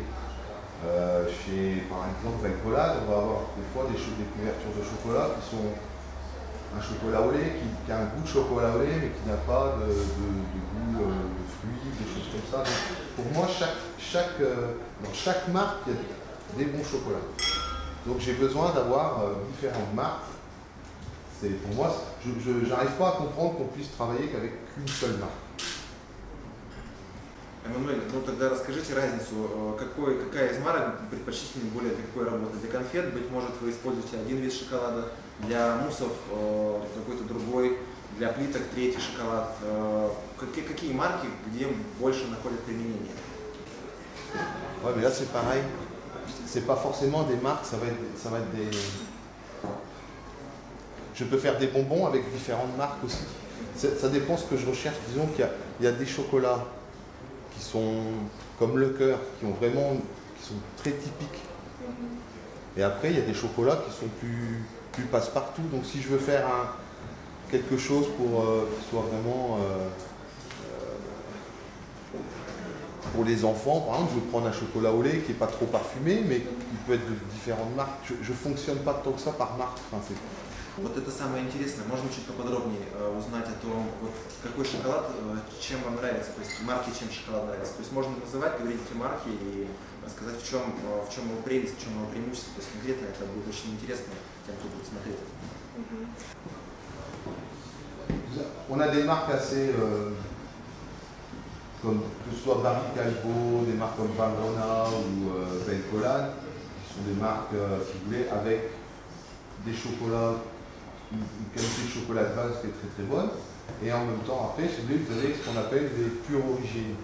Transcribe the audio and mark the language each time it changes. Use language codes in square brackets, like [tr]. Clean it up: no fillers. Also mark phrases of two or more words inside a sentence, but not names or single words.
[fr] Chez, par exemple, Belcolade, on va avoir des fois des couvertures de chocolat qui sont un chocolat au lait qui a un goût de chocolat au lait mais qui n'a pas de goût de fruits, des choses comme ça. Donc, pour moi, dans chaque marque, il y a des bons chocolats. Donc j'ai besoin d'avoir différentes marques. Pour moi, je n'arrive pas à comprendre qu'on puisse travailler qu'avec une seule marque. [ru] Эммануэль, ну тогда расскажите разницу, какая из марок предпочтительнее более для какой работы? Для конфет, быть может, вы используете один вид шоколада, для муссов какой-то другой, для плиток третий шоколад. Какие марки, где больше находят применение? [fr] Ouais, mais là c'est pareil. C'est pas forcément des marques, ça va être des. Je peux faire des bonbons avec différentes marques aussi. Ça dépend ce que je recherche. Disons qu'il y a des chocolats qui sont comme Lecœur, qui sont très typiques. Et après, il y a des chocolats qui sont plus passe-partout. Donc si je veux faire quelque chose pour qui soit vraiment pour les enfants, par exemple, je vais prendre un chocolat au lait qui n'est pas trop parfumé, mais qui peut être de différentes marques. Je ne fonctionne pas tant que ça par marque. Enfin, [ru] Вот это самое интересное. Можно чуть поподробнее узнать о том, вот, какой шоколад, чем вам нравится, то есть марки, чем шоколад нравится. То есть можно называть, говорить эти марки и рассказать, в чем его прелесть, в чем его преимущество. То есть конкретно это будет очень интересно тем, кто будет смотреть. [fr] On a des marques assez, comme que ce soit Barry Callebaut, des marques comme Valrhona ou Belcolade, qui sont des marques, si vous voulez, avec des chocolats, une qualité de chocolat de base qui est très très bonne, et en même temps après, si vous voulez, vous avez ce qu'on appelle des pures origines.